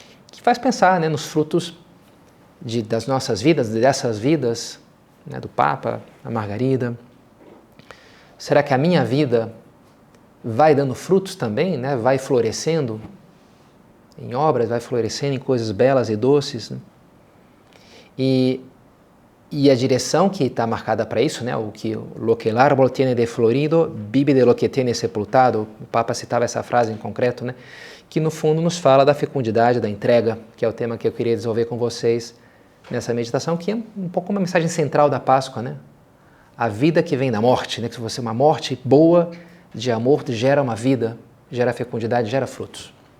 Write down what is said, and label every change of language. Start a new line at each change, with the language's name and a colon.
Portuguese: Que faz pensar, né, nos frutos das nossas vidas, dessas vidas, né, do Papa, da Margarida. Será que a minha vida vai dando frutos também, né? Vai florescendo em obras, vai florescendo em coisas belas e doces, né? E a direção que está marcada para isso, né?
Spanish: O que lo que el árbol tiene de florido, vive de lo que tiene sepultado.
Portuguese: O Papa citava essa frase em concreto, né? Que no fundo nos fala da fecundidade, da entrega, que é o tema que eu queria desenvolver com vocês nessa meditação, que é um pouco uma mensagem central da Páscoa, né? A vida que vem da morte, né? Que se você uma morte boa de amor gera uma vida, gera fecundidade, gera frutos.